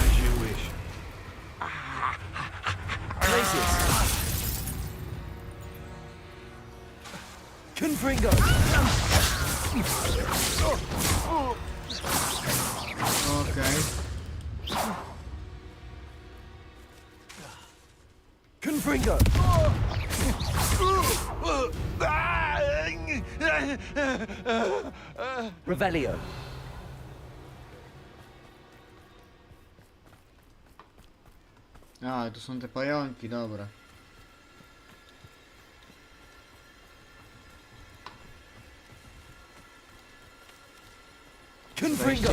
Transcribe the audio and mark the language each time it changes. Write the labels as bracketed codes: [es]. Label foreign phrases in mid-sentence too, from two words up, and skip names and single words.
[en] As you wish. Glacius. Confringo. [pl] Okej. [en] Confringo. Revelio. [pl] A, to są te pająki, dobra. [en] Confringo.